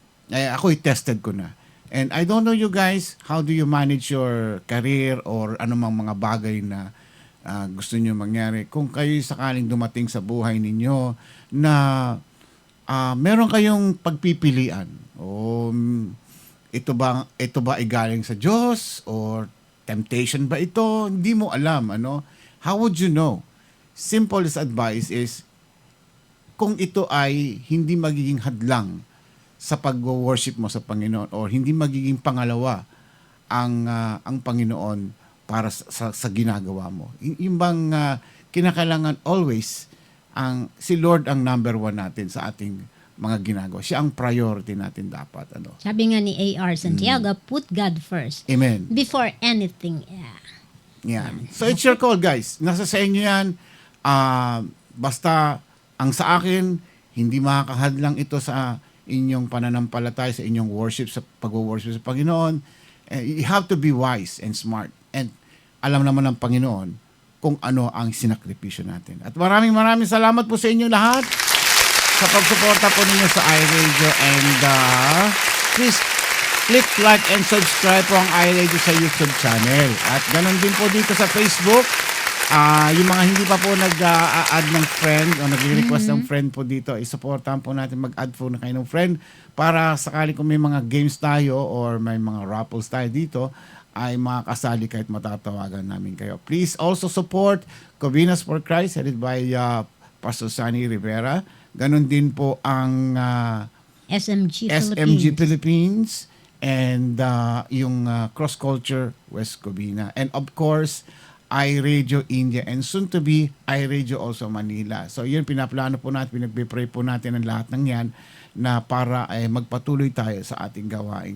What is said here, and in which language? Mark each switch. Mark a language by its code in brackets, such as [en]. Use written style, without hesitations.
[tl] Ako'y tested ko na. [en] And I don't know you guys, how do you manage your career or [tl] anumang mga bagay na gusto niyo mangyari. Kung kayo sakaling dumating sa buhay ninyo na meron kayong pagpipilian o ito ba ay galing sa Diyos or temptation ba ito? Hindi mo alam, [en] How would you know? Simplest advice [tl] is kung ito ay hindi magiging hadlang sa pag-worship mo sa Panginoon or hindi magiging pangalawa ang Panginoon para sa ginagawa mo. Yung bang kinakailangan always si Lord ang number one natin sa ating mga ginagawa. Siya ang priority natin dapat. Sabi nga ni [en] A.R. Santiago, put God first. Amen. Before anything. [tl] Yan. [en] So it's your call, guys. [tl] Nasa sa inyo yan. Basta ang sa akin, hindi makakahadlang ito sa inyong pananampalataya, sa inyong worship, sa pag-worship sa Panginoon. [en] You have to be wise and smart. [tl] And alam naman ng Panginoon kung ano ang sinakripisyo natin. At maraming salamat po sa inyo lahat sa pagsuporta po ninyo sa iRadio. [en] And please click like and subscribe po ang iRadio sa YouTube channel. [tl] At ganun din po dito sa Facebook. Yung mga hindi pa po nag-add ng friend o nag-request ng friend po dito, isuportahan po natin mag-add po na kayo ng friend para sakali kung may mga games tayo or may mga raffles tayo dito, ay makakasali kahit matatawagan namin kayo. [en] Please also support Covinas for Christ headed by Pastor Sunny Rivera. [tl] Ganon din po ang SMG SMG Philippines. [en] Philippines and yung Cross Culture West Covina. And of course, iRadio India and soon to be iRadio also Manila. [tl] So yun, pinaplano po natin, pinagpipray po natin ang lahat ng yan na para magpatuloy tayo sa ating gawain.